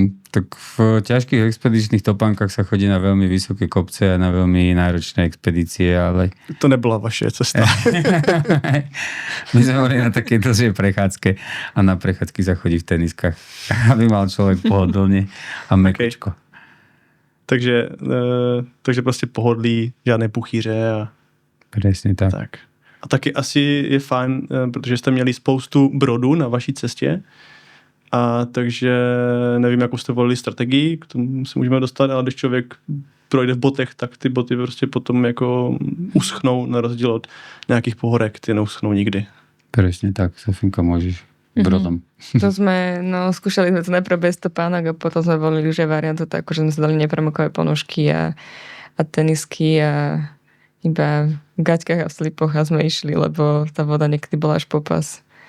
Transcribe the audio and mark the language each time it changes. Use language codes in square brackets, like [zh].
[sk] Tak v ťažkých expedičných topánkach sa chodí na veľmi vysoké kopce a na veľmi náročné expedície, ale... [cs] To nebyla vaše cesta. [sk] My sme boli na takej dlhšej prechádzke a na prechádzky sa chodí v teniskách, aby mal človek pohodlne a mekučko. [cs] Takže prostě pohodlí, žádné puchýře a... [sk] Presne tak. [cs] A taky asi je fajn, protože jste měli spoustu brodů na vaší cestě, a takže nevím, jakou jste volili strategii, k tomu se můžeme dostat, ale když člověk projde v botech, tak ty boty prostě potom jako uschnou na rozdíl od nějakých pohorek, ty neuschnou nikdy. [sk] Presne tak, Sofinka, môžeš brodom. To sme, skúšali sme to najprv bez topánok a potom sme volili už aj variantu takú, že sme si dali nepremokové ponožky a tenisky a iba v gaťkách a v slipoch a sme išli, lebo tá voda niekedy bola až po pas.